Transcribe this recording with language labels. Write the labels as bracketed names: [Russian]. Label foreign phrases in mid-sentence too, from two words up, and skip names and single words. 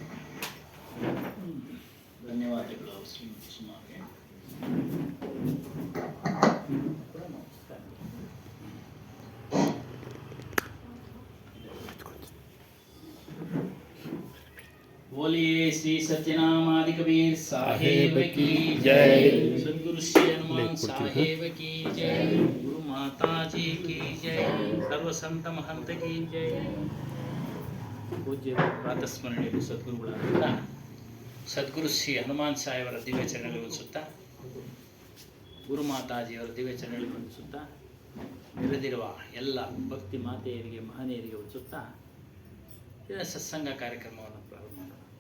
[Kannada] ಧನ್ಯವಾದಗಳು ಶ್ರೀಮತಿ ಸುಮಾಗೆ. [Hindi] बोलिए श्री सत्यनामादि कबीर साहेब की जय। सद्गुरु श्री हनुमान साहेब की जय। गुरु माता जी की जय। सर्व संत महंत की जय। [Kannada] पूज्य ಪ್ರಾತಸ್ಮರಣೀಯ ಸದ್ಗುರುಗಳಾದ ಸದ್ಗುರು ಶ್ರೀ ಹನುಮಾನ್ ಸಾಹೇಬರ ದಿವ್ಯ ಚರಣಗಳಿಗೆ ವಂದಿಸುತ್ತಾ, ಗುರು ಮಾತಾಜಿಯವರ ದಿವ್ಯ ಚರಣಗಳಿಗೆ ವಂದಿಸುತ್ತಾ, ನೆರೆದಿರುವ ಎಲ್ಲ ಭಕ್ತಿ ಮಾತೆಯರಿಗೆ ಮಹನೀಯರಿಗೆ ವಂದಿಸುತ್ತಾ ಇದರ ಸತ್ಸಂಗ ಕಾರ್ಯಕ್ರಮವನ್ನು ಪ್ರಾರಂಭ ಮಾಡೋಣ.